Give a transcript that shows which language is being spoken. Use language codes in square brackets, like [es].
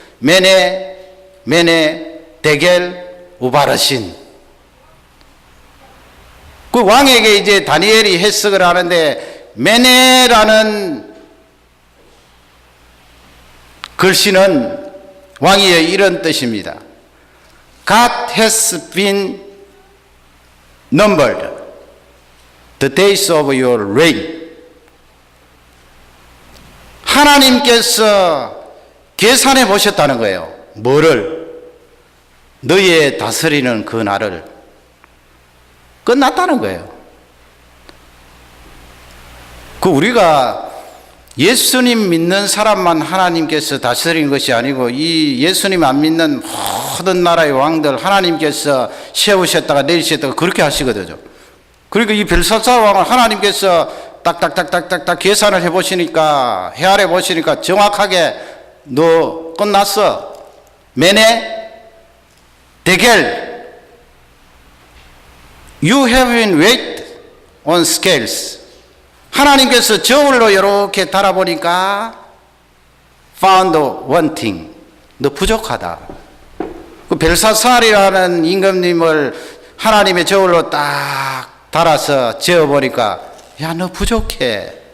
[ko] 메네 데겔 우바르신. 그 왕에게 이제 다니엘이 해석을 하는데, 메네라는 글씨는 왕이여 이런 뜻입니다. [en] God has been numbered the days of your reign. [ko] 하나님께서 계산해 보셨다는 거예요. 뭐를? 너희의 다스리는 그 날을. 끝났다는 거예요. 그 우리가 예수님 믿는 사람만 하나님께서 다스리는 것이 아니고, 이 예수님 안 믿는 모든 나라의 왕들 하나님께서 세우셨다가 내리셨다가 그렇게 하시거든요. 그리고 이 벨사살 왕을 하나님께서 딱딱딱딱딱 계산을 해보시니까, 헤아려 보시니까 정확하게 너 끝났어. [en] 메네 데겔, you have been weighed on scales. [ko] 하나님께서 저울로 이렇게 달아보니까 [en] found wanting, [ko] 너 부족하다. 그 벨사살이라는 임금님을 하나님의 저울로 딱 달아서 재어보니까, 야, 너 부족해.